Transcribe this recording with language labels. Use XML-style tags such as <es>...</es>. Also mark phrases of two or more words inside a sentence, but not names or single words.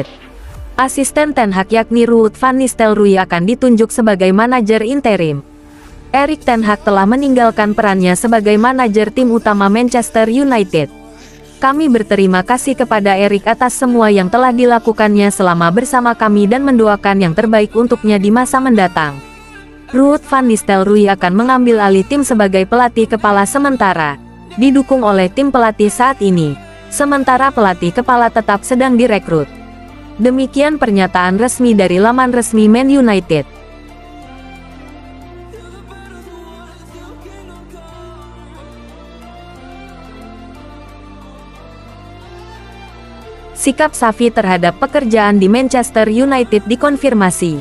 <id>Asisten Ten Hag yakni Ruud van Nistelrooy akan ditunjuk sebagai manajer interim. Erik ten Hag telah meninggalkan perannya sebagai manajer tim utama Manchester United. Kami berterima kasih kepada Erik atas semua yang telah dilakukannya selama bersama kami dan mendoakan yang terbaik untuknya di masa mendatang. Ruud van Nistelrooy akan mengambil alih tim sebagai pelatih kepala sementara, didukung oleh tim pelatih saat ini, sementara pelatih kepala tetap sedang direkrut. Demikian pernyataan resmi dari laman resmi Man United. Sikap Xavi terhadap pekerjaan di Manchester United dikonfirmasi.</id>